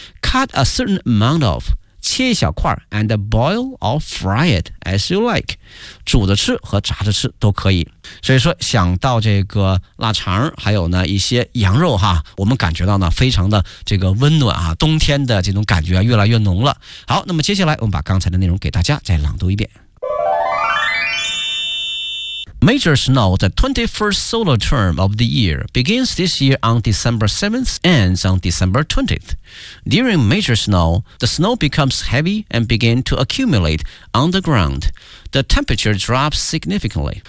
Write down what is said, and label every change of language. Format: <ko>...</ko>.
<en>Cut a certain amount of,</en> <zh>切一小块</zh> <en>,and boil or fry it as you like.</en> <zh>煮着吃和炸着吃都可以。所以说想到这个腊肠还有呢一些羊肉哈，我们感觉到呢非常的这个温暖啊，冬天的这种感觉、啊、越来越浓了。好，那么接下来我们把刚才的内容给大家再朗读一遍。</zh> <en>Major snow, the 21st solar term of the year, begins this year on December 7th, ends on December 20th. During major snow, the snow becomes heavy and begin to accumulate on the groundThe temperature drops significantly.</en>